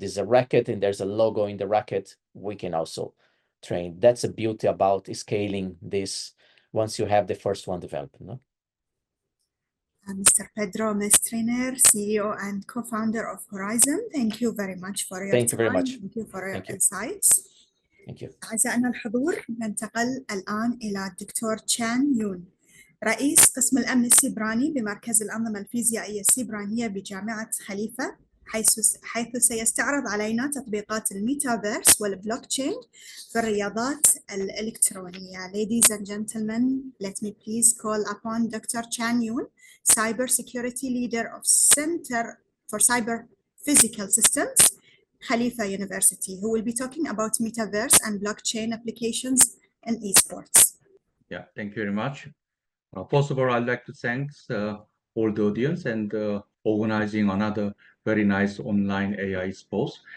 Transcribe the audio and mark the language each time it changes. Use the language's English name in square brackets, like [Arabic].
[English] There's a racket and there's a logo in the racket. We can also train. That's the beauty about scaling this once you have the first one developed. No? Mr. Pedro Mestriner, CEO and co-founder of Horizon, thank you very much for your time. Thank you very much. Thank you for your Thank you. insights. Thank you. [Arabic] أعزائنا الحضور، ننتقل الآن إلى الدكتور تشان يون، رئيس قسم الأمن السيبراني بمركز الأنظمة الفيزيائية السيبرانية بجامعة خليفة، حيث سيستعرض علينا تطبيقات الميتافيرس والبلوكتشين في الرياضات الإلكترونية. [English] Ladies and gentlemen, let me please call upon Dr. Chan Yoon, Cyber Security Leader of Center for Cyber Physical Systems, Khalifa University, who will be talking about metaverse and blockchain applications in esports. Yeah, thank you very much. First of all, I'd like to thank all the audience and organizing another very nice online AI Expo.